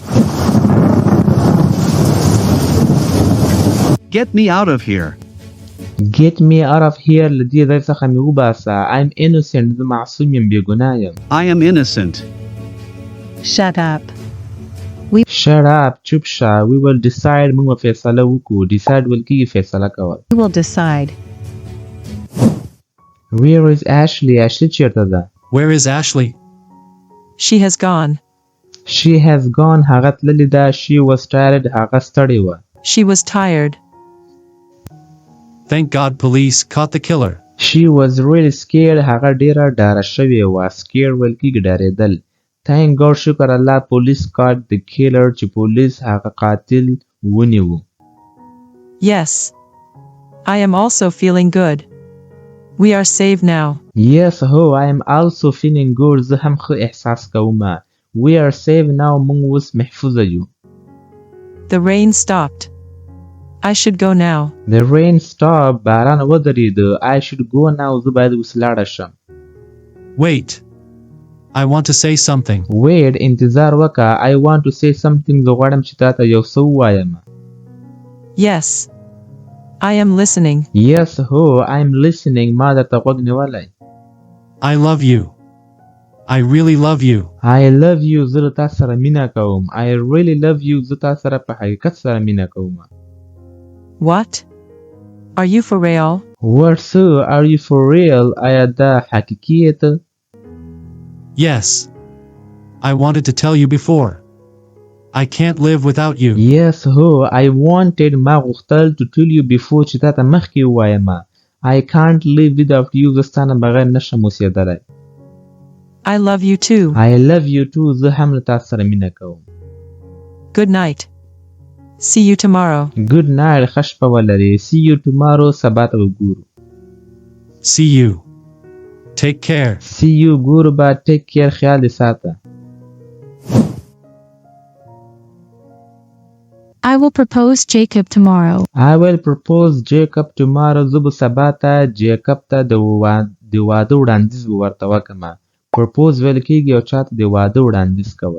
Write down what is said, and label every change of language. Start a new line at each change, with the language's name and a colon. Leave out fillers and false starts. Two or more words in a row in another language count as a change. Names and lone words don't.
English: Get me out of here. Get me out of here
Pashto: له دې ځای څخه مې وباسه.
English: I'm innocent.
Pashto: زه معصوم یم، بې ګناه یم.
English: I am innocent. Shut up. Shut up.
Pashto: چوپ شه.
English: We will decide.
Pashto: موږ به فیصله وکړو. Decide ویل کېږي فیصله کول.
English: We will decide. Where is Ashley? Ashley
Pashto: چیرته ده؟
English: Where is Ashley? She has gone. She has gone.
Pashto: هغه تللې ده.
English: She was tired.
Pashto: هغه ستړې وه.
English: She was tired. Thank God police caught the killer. She was really scared.
Pashto: هغه ډیره ډاره شوې وه. Scared ویل کېږي ډارېدل.
English: Thank God
Pashto: شکر الله
English: police caught the killer
Pashto: چې پولیس هغه قاتل ونیو.
English: Yes. I am also feeling good. We are safe now. Yes, ho, I am also feeling good.
Pashto: زه هم ښه احساس کوم.
English: We are safe now.
Pashto: موږ اوس محفوظه یو.
English: The rain stopped. I should go now. The rain stopped.
Pashto: باران ودرېده.
English: I should go now.
Pashto: زه باید اوس لاړه شم.
English: Wait. I want to say something. Wait,
Pashto: انتظار وکړه.
English: I want to say something.
Pashto: زه غواړم چې تا ته یو څه ووایم.
English: Yes. I am listening. Yes, ho, I am listening.
Pashto: ما درته غوږ نیولی.
English: I love you. I really love you. I love you.
Pashto: زه له تا سره مینه کوم.
English: I really love you.
Pashto: زه تا سره په حقیقت سره مینه کوم.
English: What? Are you for real? What, so? Are you for real?
Pashto: آیا دا حقیقی ته؟
English: Yes. I wanted to tell you before. I can't live without you. Yes, ho, I wanted.
Pashto: ما غوښتل
English: to tell you before
Pashto: چې تا ته مخکې ووایم.
English: I can't live without you.
Pashto: زه ستا نه بغیر نشم اوسېدلی.
English: I love you too. I love you too.
Pashto: زه هم له تا سره مینه کوم.
English: Good night. See you tomorrow. Good night.
Pashto: ښه شپه ولرې.
English: See you tomorrow.
Pashto: سبا ته وګورو.
English: See you. Take care. See you.
Pashto: ګورو به.
English: Take care.
Pashto: خیال دې ساته.
English: I will propose Jacob tomorrow. I will propose Jacob tomorrow.
Pashto: زه به سبا ته جیکب ته د واده وړاندیز به ورته وکړم. Propose ویل کېږي یو چا ته د واده وړاندیز کول.